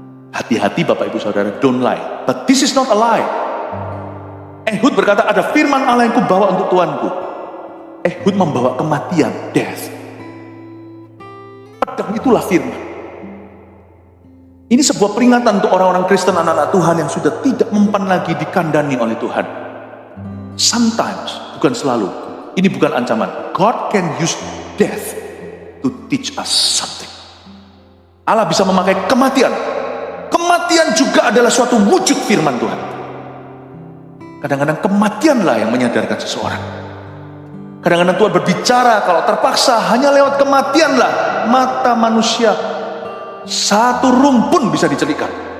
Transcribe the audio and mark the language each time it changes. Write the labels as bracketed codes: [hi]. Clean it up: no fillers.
[id] Hati-hati Bapak Ibu Saudara, [en] don't lie. But this is not a lie. [id] Ehud berkata, "Ada firman Allah yang kubawa untuk tuanku." Ehud membawa kematian, death. Pedang itulah firman. Ini sebuah peringatan untuk orang-orang Kristen, anak-anak Tuhan yang sudah tidak mempan lagi dikandani oleh Tuhan. Sometimes, bukan selalu. Ini bukan ancaman. [en] God can use death to teach us something. [id] Allah bisa memakai kematian. Kematian juga adalah suatu wujud firman Tuhan. Kadang-kadang kematianlah yang menyadarkan seseorang. Kadang-kadang Tuhan berbicara kalau terpaksa hanya lewat kematianlah mata manusia satu rum pun bisa dicelikan.